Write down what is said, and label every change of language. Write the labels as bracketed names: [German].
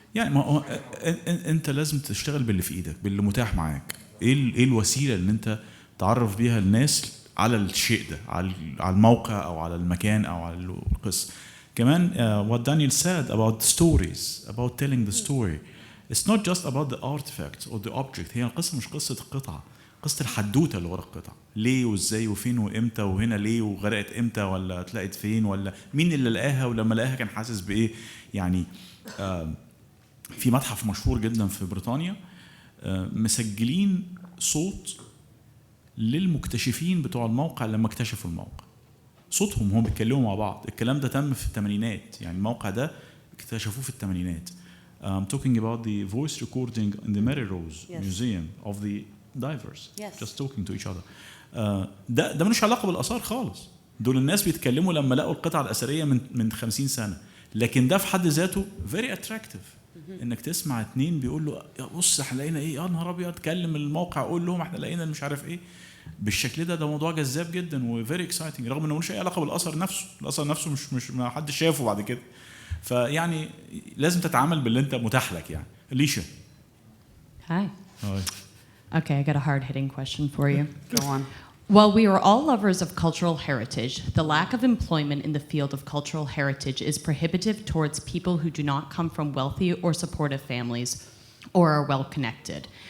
[Arabic] يعني ما هو انت لازم تشتغل باللي في ايدك، باللي متاح معاك. ايه الوسيله اللي انت تعرف بيها الناس على الشيء ده، على الموقع او على المكان او على القصه. [English] كمان what Daniel said about stories, about telling the story. It's not just about the artifact or the object. [Arabic] هي القصة مش قصة القطعة، قصة الحدوتة اللي ورا القطعة. ليه وازاي وفين وامتى وهنا ليه وغرقت امتى ولا اتلقت فين ولا مين اللي لقاها ولما لقاها كان حاسس بايه. يعني في متحف مشهور جدا في بريطانيا مسجلين صوت للمكتشفين بتوع الموقع لما اكتشفوا الموقع. صوتهم هم بيتكلموا مع بعض. الكلام ده تم في الثمانينات، يعني الموقع ده اكتشفوه في الثمانينات. [English] I'm talking about the voice recording in the Mary Rose Museum of the divers, just talking to each other. [Arabic] ده ملوش علاقة بالآثار خالص. دول الناس بيتكلموا لما لقوا القطعة الأثرية من 50 سنة. لكن ده في حد ذاته [English] very attractive. [Arabic] انك تسمع اتنين بيقول له يا بص احنا لقينا ايه، يا نهار ابيض، تكلم الموقع قول لهم احنا لقينا مش عارف ايه. بالشكل ده موضوع جذاب جدا [English] وفيري اكسايتنج، [Arabic] رغم انه ملوش اي علاقه بالاثر نفسه. الاثر نفسه مش ما حدش شافه بعد كده. فيعني لازم تتعامل باللي انت متاح لك. يعني ليشا. [English] Hi. Okay, I got a hard-hitting question for you. Go on. While we are all lovers of cultural heritage, the lack of employment in the field of cultural heritage is prohibitive towards people who do not come from wealthy or supportive families or are well-connected.